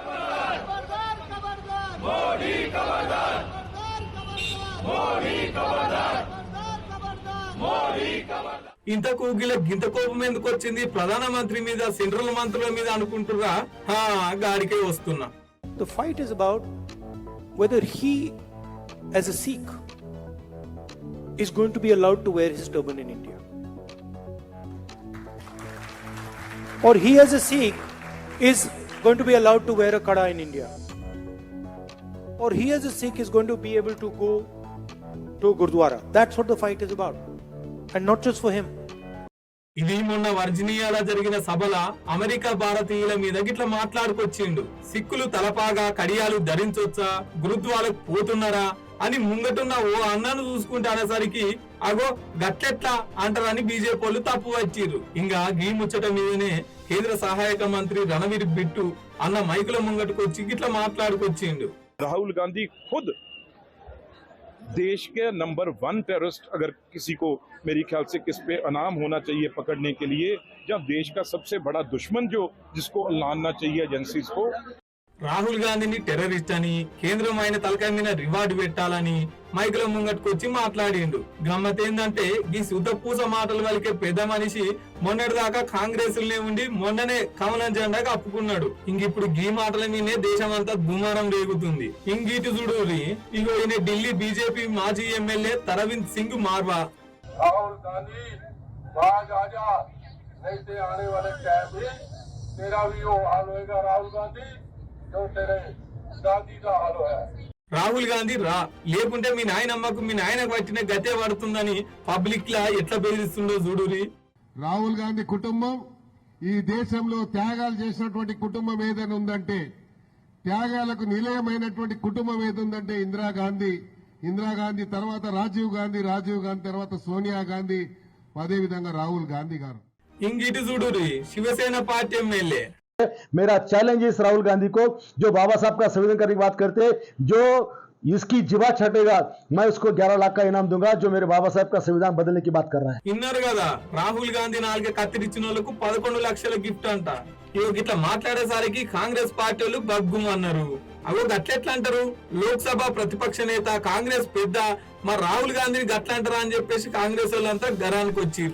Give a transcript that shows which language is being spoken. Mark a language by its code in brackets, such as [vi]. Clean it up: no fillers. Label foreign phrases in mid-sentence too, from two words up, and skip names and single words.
[te] ఇంతకు గింత కోపం ఎందుకు వచ్చింది ప్రధానమంత్రి మీద సెంట్రల్ మంత్రుల మీద అనుకుంటురా గాడికే వస్తున్నా. [en] The fight is about whether he, as a Sikh, is going to be allowed to wear his turban in India. Or he, as a Sikh, is going to be allowed to wear a kada in India. Or he, as a Sikh, is going to be able to go to Gurdwara. That's what the fight is about. And not just for him. [te] ఇది మొన్న వర్జీనియాలో జరిగిన సభల అమెరికా భారతీయుల మీద గిట్లా మాట్లాడుకొచ్చిండు. సిక్కులు తలపాగా కడియాలు ధరించొచ్చా, గురుద్వాలకు పోతున్నారా అని ముంగటున్న ఓ అన్నను చూసుకుంటే అనేసరికి అగో గట్లెట్లా అంటారని బీజేపీ వాళ్ళు తప్పు వచ్చిర్రు. ఇంకా గీ ముచ్చట మీదనే కేంద్ర సహాయక మంత్రి రణవీర్ బిట్టు అన్న మైకుల ముంగటుకొచ్చి గిట్లా మాట్లాడుకొచ్చిండు. [hi] राहुल गांधी खुद देश के नंबर 1 टेररिस्ट, अगर किसी को मेरी ख्याल से किस पे इनाम होना चाहिए पकड़ने के लिए, या देश का सबसे बड़ा दुश्मन जो जिसको लाना चाहिए एजेंसीज को, [te] రాహుల్ గాంధీని టెర్రరిస్ట్ అని కేంద్రం ఆయన తలకాయ మీద రివార్డు పెట్టాలని మైకుల ముంగట్టుకొచ్చి మాట్లాడిండు. గమ్మత్ ఏందంటే ఈ శుద్ధపూస మాటలు వలికే పెద్ద మనిషి మొన్నటిదాకా కాంగ్రెస్ ఉండి మొన్ననే కమలం జెండా కప్పుకున్నాడు. ఇంకిప్పుడు గీ మాటల మీదే దేశం అంతా దుమారం రేగుతుంది. ఇంగిటి చూడు ఇగో ఈయన ఢిల్లీ బీజేపీ మాజీ ఎమ్మెల్యే తరవింద్ సింగ్ మార్వా. [hi] राहुल गांधी बाज आजा, नहीं से आने वाले टाइम में तेरा भी वो हाल होएगा राहुल गांधी, जो तेरे दादी का हाल है. [te] రాహుల్ గాంధీ రా, లేకుంటే మీ నాయనమ్మకు మీ నాయనకు పట్టిన గతే పడుతుందని పబ్లిక్ లా ఎట్లా బెదిరిస్తుండో చూడురి. రాహుల్ గాంధీ కుటుంబం ఈ దేశంలో త్యాగాలు చేసినటువంటి కుటుంబం ఏదైనా ఉందంటే, త్యాగాలకు నిలయమైనటువంటి కుటుంబం ఏదుందంటే ఇందిరాగాంధీ తర్వాత రాజీవ్ గాంధీ తర్వాత సోనియా గాంధీ, అదేవిధంగా రాహుల్ గాంధీ గారు. ఇంగిటి చూడురి శివసేన పార్టీ ఎమ్మెల్యే. [hi] मेरा चैलेंज इस राहुल गांधी को, जो बाबा साहब का संविधान करने की बात करते, जो इसकी जीवा छटेगा मैं उसको 11 लाख का इनाम दूंगा, जो मेरे बाबा साहब का संविधान बदलने की बात कर रहा है. [te] ఇన్నారు కదా రాహుల్ గాంధీ 4 కత్తిరిచ్చిన వాళ్ళకు 11 లక్షల గిఫ్ట్ అంట. ఇట్లా మాట్లాడేసరికి కాంగ్రెస్ పార్టీ వాళ్ళు బగ్గుము అన్నారు. అగో గట్లెట్లా అంటారు, లోక్సభ ప్రతిపక్ష నేత కాంగ్రెస్ పెద్ద మరి రాహుల్ గాంధీని గట్లా అంటారా అని చెప్పేసి కాంగ్రెస్ వాళ్ళంతా గరానికి వచ్చిర్రు.